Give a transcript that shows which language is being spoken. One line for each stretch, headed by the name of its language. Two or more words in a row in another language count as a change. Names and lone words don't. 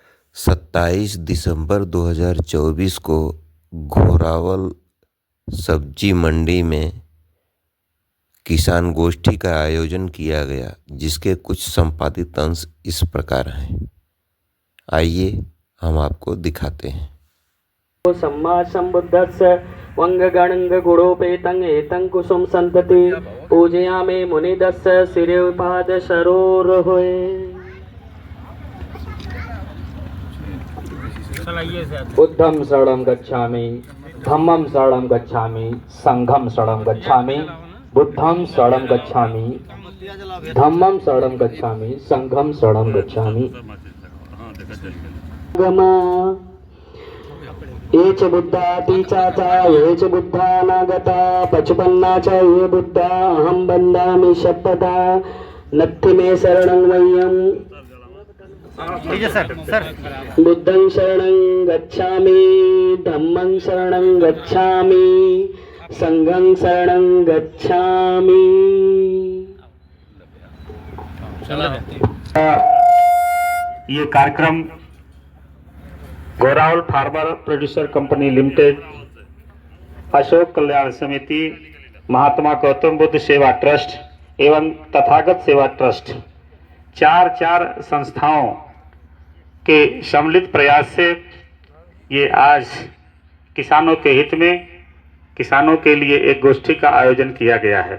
Hindi: 27 दिसंबर 2024 को घोरावल सब्जी मंडी में किसान गोष्ठी का आयोजन किया गया, जिसके कुछ संपादित अंश इस प्रकार हैं। आइए हम आपको दिखाते हैं।
Pali: सम्मा सम्बुद्धस्य वंगगणंग गुणोपेतं एतं कुसुम संतति पूजयामि मुनिदस्य शिरोपाद सरोरुहे। बुद्धं शरणं गच्छामि, धम्मं शरणं गच्छामि, संघं शरणं गच्छामि। बुद्धं शरणं गच्छामि, धम्मं शरणं गच्छामि, संघं शरणं गच्छामि। ये च बुद्धा तीचाचा ये च बुद्धा नागता पचपन्ना च ये बुद्धा अहं वन्दामि शपथा नत्थि मे शरणं मह्यम् बुद्धं शरणं गच्छामि, धम्मं शरणं गच्छामि, संघं शरणं गच्छामि।
Hindi: ये कार्यक्रम घोरावल फार्मर प्रोड्यूसर कंपनी लिमिटेड, अशोक कल्याण समिति, महात्मा गौतम बुद्ध सेवा ट्रस्ट एवं तथागत सेवा ट्रस्ट, चार संस्थाओं के सम्मिलित प्रयास से ये आज किसानों के हित में, किसानों के लिए एक गोष्ठी का आयोजन किया गया है।